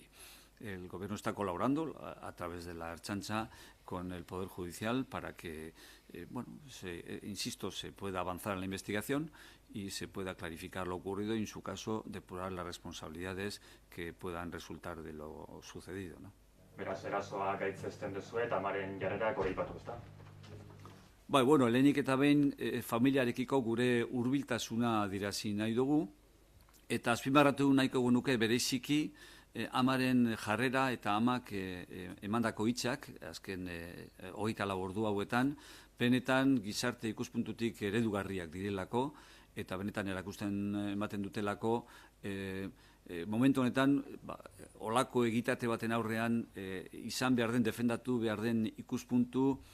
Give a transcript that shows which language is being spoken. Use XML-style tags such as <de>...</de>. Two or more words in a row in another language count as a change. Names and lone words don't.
<es>El Gobierno está colaborando a través de la Ertzaintza con el Poder Judicial para que, insisto, se pueda avanzar en la investigación y se pueda clarificar lo ocurrido y, en su caso, depurar las responsabilidades que puedan resultar de lo sucedido, ¿no?</es> <eu>Beraz, erasoa gaitzesten duzu eta amaren jarrera goraipatu, ezta? Bueno, lehenik eta behin familiarekiko gure hurbiltasuna adierazi nahi dugu, eta azpimarratu nahiko genuke bereziki amaren jarrera eta amak emandako hitzak, azken 24 ordu hauetan, benetan gizarte ikuspuntutik eredugarriak direlako, eta benetan erakusten ematen dutelako, momentu honetan, olako egitate baten aurrean, izan behar den, defendatu behar den ikuspuntu,</eu>